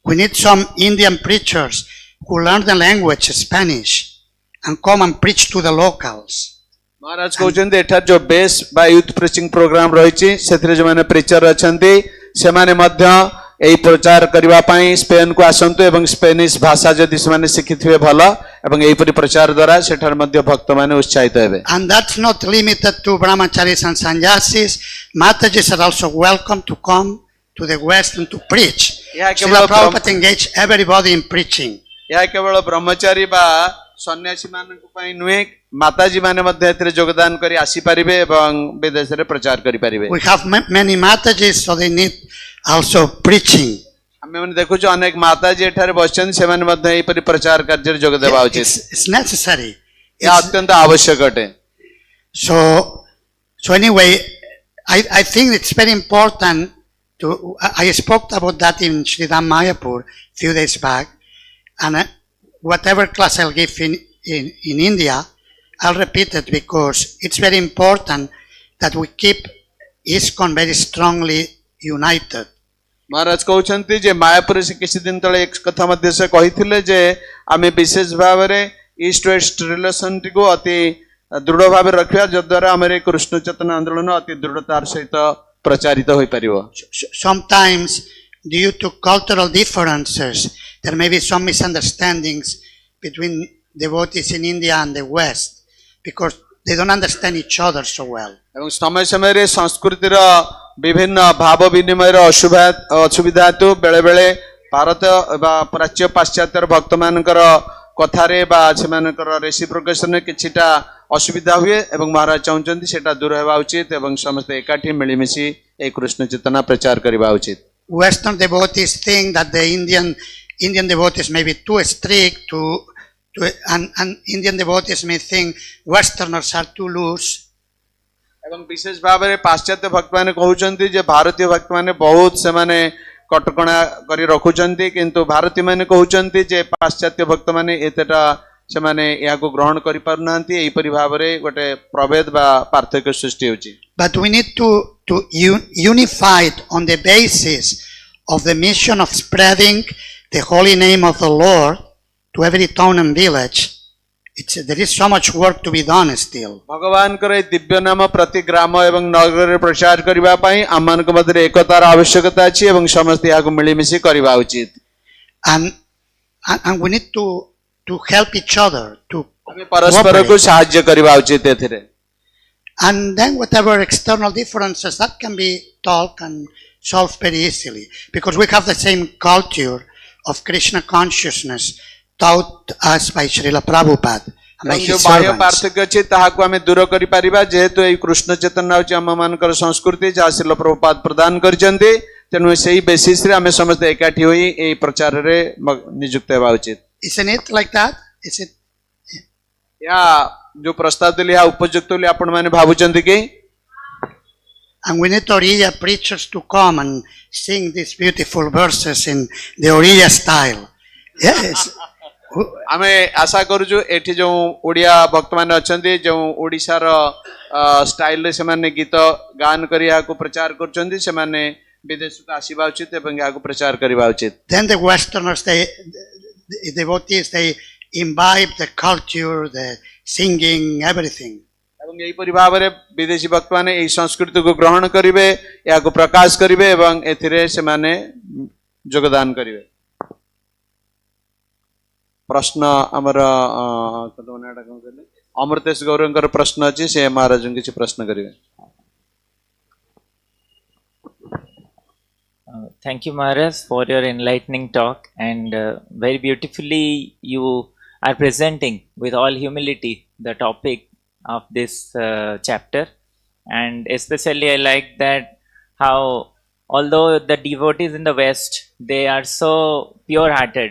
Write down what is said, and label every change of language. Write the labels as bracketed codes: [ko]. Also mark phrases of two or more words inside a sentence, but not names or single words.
[en] We need some Indian preachers who learn the language Spanish and come and preach to the locals. [or] ମହାରାଜ କହୁଛନ୍ତି ଏଠାରେ ଯୋଉ ବେସ୍ ବା [en] youth preaching program [or] ରହିଛି ସେଥିରେ ଯେଉଁମାନେ ପ୍ରିଚର ଅଛନ୍ତି ସେମାନେ ମଧ୍ୟ ଏହି ପ୍ରଚାର କରିବା ପାଇଁ ସ୍ପେନକୁ ଆସନ୍ତୁ ଏବଂ ସ୍ପେନିଶ ଭାଷା ଯଦି ସେମାନେ ଶିଖିଥିବେ ଭଲ ଏବଂ ଏହିପରି ପ୍ରଚାର ଦ୍ୱାରା ସେଠାରେ ମଧ୍ୟ ଭକ୍ତମାନେ ଉତ୍ସାହିତ ହେବେ। [en] And that's not limited to brahmacharis and sannyasis. Matajis are also welcome to come to the West and to preach. Srila Prabhupada engaged everybody in preaching. [or] ଏହା କେବଳ ବ୍ରହ୍ମଚାରୀ ବା ସନ୍ନ୍ୟାସୀ ମାନଙ୍କ ପାଇଁ ନୁହେଁ ମାତାଜୀ ମାନେ ମଧ୍ୟ ଏଥିରେ ଯୋଗଦାନ କରି ଆସିପାରିବେ ଏବଂ ବିଦେଶରେ ପ୍ରଚାର କରିପାରିବେ। [en] We have many Matajis, so they need also preaching. [or] ଆମେମାନେ ଦେଖୁଛୁ ଅନେକ ମାତାଜୀ ଏଠାରେ ବସିଛନ୍ତି ସେମାନେ ମଧ୍ୟ ଏହିପରି ପ୍ରଚାର କାର୍ଯ୍ୟରେ ଯୋଗ ଦେବା ଉଚିତ। [en] It's necessary. [or] ଏହା ଅତ୍ୟନ୍ତ ଆବଶ୍ୟକ ଅଟେ। [en] So anyway, I think it's very important to. I spoke about that in Sridham Mayapur a few days back, and whatever class I'll give in India, I'll repeat it because it's very important that we keep ISKCON very strongly united. [or] ମହାରାଜ କହୁଛନ୍ତି ଯେ ମାୟାପୁରରେ ସେ କିଛି ଦିନ ତଳେ ଏକ କଥା ମଧ୍ୟ ସେ କହିଥିଲେ ଯେ ଆମେ ବିଶେଷ ଭାବରେ [en] east west [or] ରିଲେସନଟିକୁ ଅତି ଦୃଢ଼ ଭାବରେ ରଖିବା ଯଦ୍ୱାରା ଆମର ଏ କୃଷ୍ଣ ଚେତନା ଆନ୍ଦୋଳନ ଅତି ଦୃଢ଼ତାର ସହିତ ପ୍ରଚାରିତ ହୋଇପାରିବ। [en] Sometimes due to cultural differences there may be some misunderstandings between devotees in India and the West because they don't understand each other so well. [or] ଏବଂ ସମୟ ସମୟରେ ସଂସ୍କୃତିର ବିଭିନ୍ନ ଭାବ ବିନିମୟର ଅସୁବିଧା ହେତୁ ବେଳେବେଳେ ଭାରତ ବା ପ୍ରାଚ୍ୟ ପାଶ୍ଚାତ୍ୟର ଭକ୍ତମାନଙ୍କର କଥାରେ ବା ସେମାନଙ୍କର ରେସିପ୍ରୋକେସନରେ କିଛିଟା ଅସୁବିଧା ହୁଏ ଏବଂ ମହାରାଜ ଚାହୁଁଛନ୍ତି ସେଟା ଦୂର ହେବା ଉଚିତ ଏବଂ ସମସ୍ତେ ଏକାଠି ମିଳିମିଶି ଏହି କୃଷ୍ଣ ଚେତନା ପ୍ରଚାର କରିବା ଉଚିତ। [en] Western devotees think that the Indian devotees may be too strict and Indian devotees may think Westerners are too loose. [or] ଏବଂ ବିଶେଷ ଭାବରେ ପାଶ୍ଚାତ୍ୟ ଭକ୍ତମାନେ କହୁଛନ୍ତି ଯେ ଭାରତୀୟ ଭକ୍ତମାନେ ବହୁତ ସେମାନେ କଟକଣା କରି ରଖୁଛନ୍ତି କିନ୍ତୁ ଭାରତୀୟମାନେ କହୁଛନ୍ତି ଯେ ପାଶ୍ଚାତ୍ୟ ଭକ୍ତମାନେ ଏତେଟା ସେମାନେ ଏହାକୁ ଗ୍ରହଣ କରିପାରୁନାହାନ୍ତି ଏହିପରି ଭାବରେ ଗୋଟେ ପ୍ରଭେଦ ବା ପାର୍ଥକ୍ୟ ସୃଷ୍ଟି ହେଉଛି। [en] But we need to unify it on the basis of the mission of spreading the holy name of the Lord to every town and village. There is so much work to be done still. [or] ଭଗବାନଙ୍କର ଏହି ଦିବ୍ୟ ନାମ ପ୍ରତି ଗ୍ରାମ ଏବଂ ନଗରରେ ପ୍ରଚାର କରିବା ପାଇଁ ଆମମାନଙ୍କ ମଧ୍ୟରେ ଏକତାର ଆବଶ୍ୟକତା ଅଛି ଏବଂ ସମସ୍ତେ ଏହାକୁ ମିଳିମିଶି କରିବା ଉଚିତ। [en] And we need to help each other to [or] ଆମେ ପରସ୍ପରକୁ ସାହାଯ୍ୟ କରିବା ଉଚିତ ଏଥିରେ। [en] And then whatever external differences that can be talked and solved very easily because we have the same culture of Krishna consciousness taught us by Srila Prabhupada and by his [or] ବାହ୍ୟ [en] servants. [or] ପାର୍ଥକ୍ୟ ଅଛି ତାହାକୁ ଆମେ ଦୂର କରିପାରିବା ଯେହେତୁ ଏହି କୃଷ୍ଣ ଚେତନା ହେଉଛି ଆମମାନଙ୍କର ସଂସ୍କୃତି ଯାହା ଶ୍ରୀଲ ପ୍ରଭୁପାଦ ପ୍ରଦାନ କରିଛନ୍ତି ତେଣୁ ସେହି ବେସିସରେ ଆମେ ସମସ୍ତେ ଏକାଠି ହୋଇ ଏହି ପ୍ରଚାରରେ ନିଯୁକ୍ତ ହେବା ଉଚିତ। [en] Isn't it like that? Is it? [or] ଏହା ଯୋଉ ପ୍ରସ୍ତାବ ଦେଲି ଏହା ଉପଯୁକ୍ତ ବୋଲି ଆପଣମାନେ ଭାବୁଛନ୍ତି କି? [en] And we need Oriya preachers to come and sing these beautiful verses in the Oriya style. Yes. [or] ଆମେ ଆଶା କରୁଛୁ ଏଠି ଯେଉଁ ଓଡ଼ିଆ ଭକ୍ତମାନେ ଅଛନ୍ତି ଯେଉଁ ଓଡ଼ିଶାର ଷ୍ଟାଇଲରେ ସେମାନେ ଗୀତ ଗାନ କରି ଏହାକୁ ପ୍ରଚାର କରୁଛନ୍ତି ସେମାନେ ବିଦେଶକୁ ଆସିବା ଉଚିତ ଏବଂ ଏହାକୁ ପ୍ରଚାର କରିବା ଉଚିତ। [en] Then the Westerners, the devotees, they imbibe the culture, the singing, everything. [or] ଏବଂ ଏହିପରି ଭାବରେ ବିଦେଶୀ ଭକ୍ତମାନେ ଏହି ସଂସ୍କୃତିକୁ ଗ୍ରହଣ କରିବେ ଏହାକୁ ପ୍ରକାଶ କରିବେ ଏବଂ ଏଥିରେ ସେମାନେ ଯୋଗଦାନ କରିବେ। ପ୍ରଶ୍ନ ଆମର ଅମୃତେଶ ଗୌରଙ୍କର ପ୍ରଶ୍ନ ଅଛି ସେ ମହାରାଜଙ୍କୁ କିଛି ପ୍ରଶ୍ନ କରିବେ। [en] Thank you, Maharaj, for your enlightening talk, and very beautifully you are presenting with all humility the topic of this chapter, and especially I like that how although the devotees in the West, they are so pure-hearted.